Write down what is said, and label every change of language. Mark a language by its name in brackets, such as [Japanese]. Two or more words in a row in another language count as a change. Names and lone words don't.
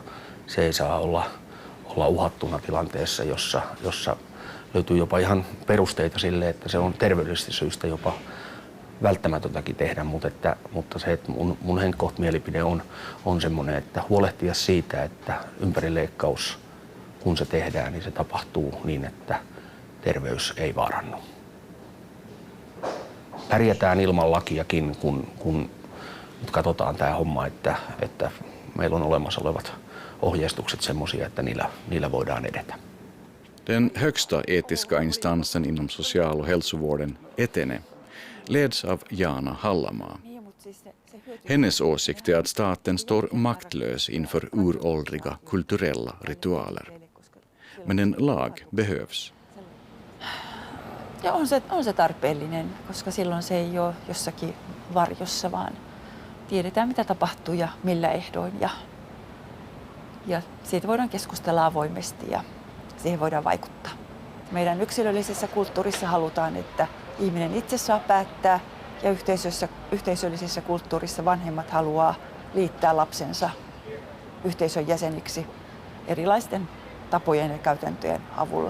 [Finnish] Se ei saa olla uhattuna tilanteessa, jossa löytyy jopa ihan perusteita sille, että se on terveydellisistä syistä jopa välttämätöntäkin tehdä, mutta se, että mun mielipide on semmoinen, että huolehtia siitä, että ympärileikkaus, kun se tehdään, niin se tapahtuu niin, että terveys ei vaarannu. Pärjätään ilman lakiakin, kun nyt katsotaan tämä homma, että meillä on olemassa olevat ohjeistukset semmoisia, että niillä voidaan edetä. [Swedish] Den högsta etiska instansen inom social- och hälsovården, Etene, leds av Jana Hallamaa. Hennes åsikt är att staten står maktlös inför uråldriga kulturella ritualer. Men en lag behövs. [Finnish] Ja on se tarpeellinen, koska silloin se ei ole jossakin varjossa, vaan tiedetään mitä tapahtuu ja millä ehdoin. Ja siitä voidaan keskustella avoimesti ja siihen voidaan vaikuttaa. Meidän yksilöllisessä kulttuurissa halutaan, että ihminen itse saa päättää ja yhteisöllisessä kulttuurissa vanhemmat haluaa liittää lapsensa yhteisön jäseniksi erilaisten tapojen ja käytäntöjen avulla.